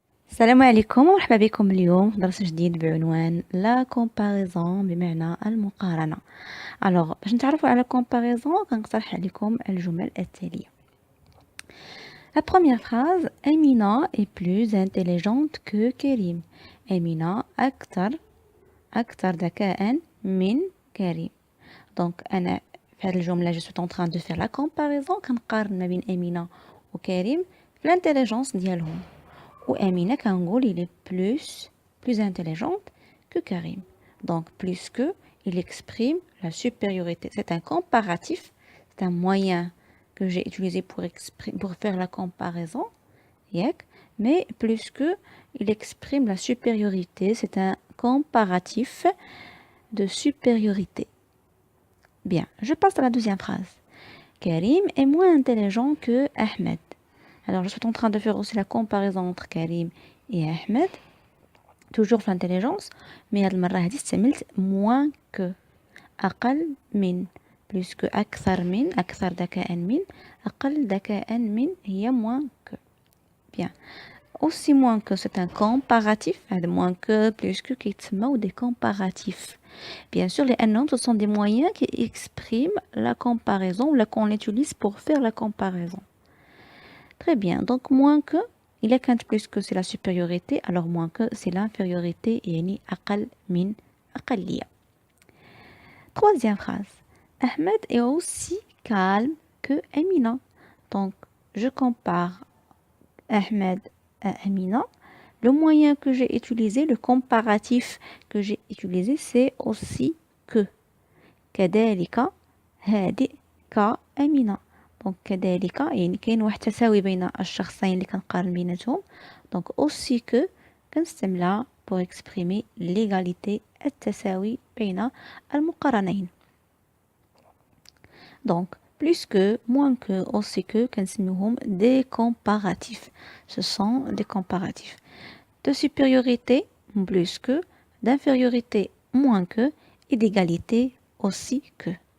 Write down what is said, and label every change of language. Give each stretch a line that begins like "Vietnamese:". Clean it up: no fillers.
Arabic: السلام عليكم ومرحبا بكم اليوم في درس جديد بعنوان لا كومباريزون بمعنى المقارنة. باش نتعرفوا على كومباريزون كنقترح عليكم الجمل التالية.
French: La première phrase Amina est plus intelligente que Karim.
Arabic: Amina أكثر ذكاء من كريم. دونك أنا في هذه الجملة
French: je suis en train de faire la comparaison
Arabic: كنقارن ما بين أمينة وكريم في الانتيليجونس ديالهم.
French: Ou Amina Kangoul, il est plus intelligente que Karim. Donc, plus que, il exprime la supériorité. C'est un comparatif, c'est un moyen que j'ai utilisé pour faire la comparaison. Mais plus que, il exprime la supériorité. C'est un comparatif de supériorité. Bien, je passe à la deuxième phrase. Karim est moins intelligent que Ahmed. Alors, je suis en train de faire aussi la comparaison entre Karim et Ahmed. Toujours في l'intelligence. Mais
Arabic: هاد المرة هادي استعملت
French: moins que.
Arabic: أقل من.
French: Plus que
Arabic: أكثر ذكاء من. أقل ذكاء من هي
French: moins que. Bien. Aussi moins que c'est un comparatif.
Arabic: هاد
French: moins que, plus que
Arabic: كيتسموا
French: des comparatifs. Bien sûr, les noms, ce sont des moyens qui expriment la comparaison ou qu'on utilise pour faire la comparaison. Très bien. Donc, moins que, il y a qu'un plus que c'est la supériorité, alors moins que c'est l'infériorité, yani
Arabic: أقل من أقلية.
French: Troisième phrase. Ahmed est aussi calme que Amina. Donc, je compare Ahmed à Amina. Le moyen que j'ai utilisé, le comparatif que j'ai utilisé, c'est aussi que.
Arabic: كذلك هادئ كأمينة. دونك كذلك يعني كاين واحد تساوي بين الشخصين اللي كنقارن بيناتهم. دونك
French: aussi que
Arabic: كنستعملها
French: pour exprimer l'égalité
Arabic: التساوي بين المقارنين.
French: Donc plus que, moins que, aussi que
Arabic: كنسميوهم
French: des comparatifs. Ce sont des comparatifs. De supériorité plus que, d'infériorité moins que et d'égalité aussi que.